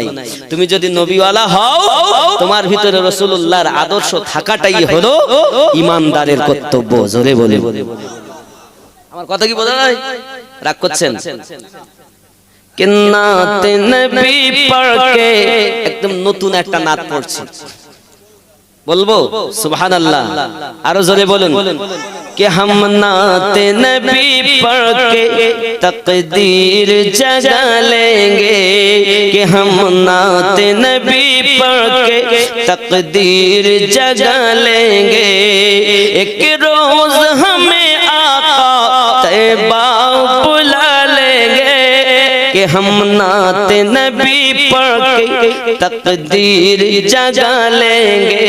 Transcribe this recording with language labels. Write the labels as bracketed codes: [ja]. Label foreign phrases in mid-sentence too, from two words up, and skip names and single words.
[bn] তুমি যদি নবীওয়ালা হও, তোমার ভিতরে রাসূলুল্লাহর আদর্শ থাকাটাই হলো ঈমানদারের কর্তব্য। জোরে বলে, আমার কথা কি বোঝা যায়? রাগ করছেন? [ur] کہ نعت نبی پڑھ کے [bn] একদম নতুন একটা নাত পড়ছি, বলবো সুবহানাল্লাহ, আরো জোরে বলুন। [ur] کہ ہم نعت نبی پڑھ کے تقدیر جگا لیں گے، کہ ہم نعت نبی پڑھ کے تقدیر جگا لیں گے، ایک روز ہمیں آقا طیبہ بلا لیں گے، کہ ہم نعت نبی پڑھ کے تقدیر جگا لیں گے۔